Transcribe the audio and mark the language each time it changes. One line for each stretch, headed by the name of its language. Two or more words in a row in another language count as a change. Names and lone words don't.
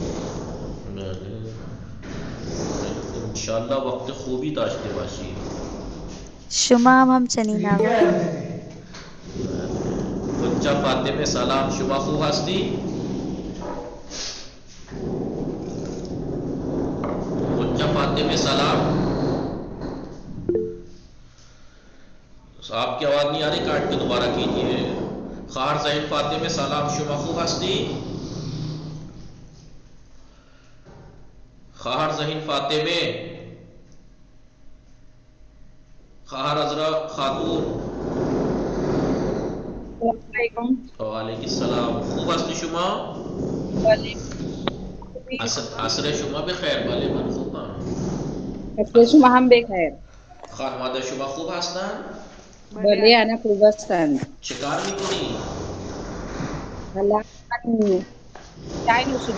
Persian: انشالله وقت خوبی داشته باشی. شما هم همچنین آقا. بچه فاطمه سلام، شما خوب هستی؟ بچه فاطمه سلام.
Urdu: آپ کی آواز نہیں آ رہی، کاٹ کے دوبارہ کیجیے.
Persian: خواہر ذہین فاطمه سلام، شما خوب هستی؟ خواہر ذہین فاطمه، خواہر عذرا خاتون.
Arabic: السلام علیکم. وعلیکم السلام.
Persian: خوب هستی شما؟ عصر شما بخیر. بله من خوبم. عصر شما هم بخیر. خانواده شما خوب هستن؟ بله انا خوب هستند. چه کار میکنی؟ الان من چای نوشیدم.